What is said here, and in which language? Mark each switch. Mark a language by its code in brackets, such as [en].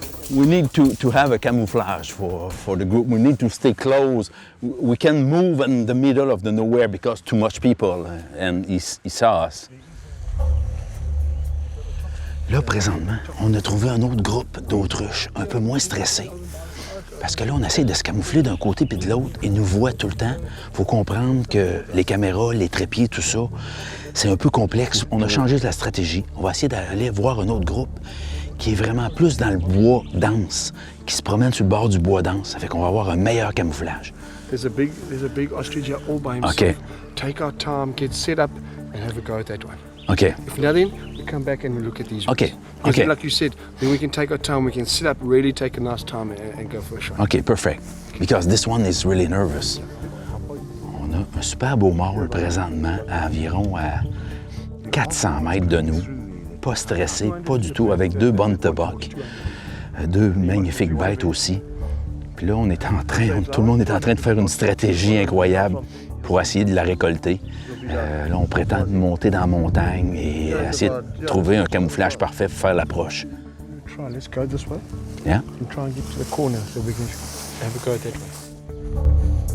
[en] We need to have a camouflage for the group. We need to stay close. We can move in the middle of the nowhere because too much people and he saw us. [fr] Là, présentement, on a trouvé un autre groupe d'autruches, un peu moins stressés. Parce que là, on essaie de se camoufler d'un côté puis de l'autre. Ils nous voient tout le temps. Il faut comprendre que les caméras, les trépieds, tout ça, c'est un peu complexe. On a changé de la stratégie. On va essayer d'aller voir un autre groupe qui est vraiment plus dans le bois dense, qui se promène sur le bord du bois dense. Ça fait qu'on va avoir un meilleur camouflage. [en] There's a big ostrich here all by himself. Okay. Take our time, get set up, and have a go at that one. OK. If nothing, we come back and we look at these Okay. ones. Because Okay. like you said, then we can take our time, we can sit up, really take a nice time and go for a shot. OK, perfect. Because this one is really nervous. [fr] On a un super beau mâle présentement à environ à 400 mètres de nous. Pas stressé, pas du tout, avec deux bonnes tobocs. Deux magnifiques bêtes aussi. Puis là, tout le monde est en train de faire une stratégie incroyable pour essayer de la récolter. Là, on prétend monter dans la montagne et essayer de trouver un camouflage parfait pour faire l'approche. [en] Try, let's go this way. Yeah? And try and get to the corner so we can have a go at that way.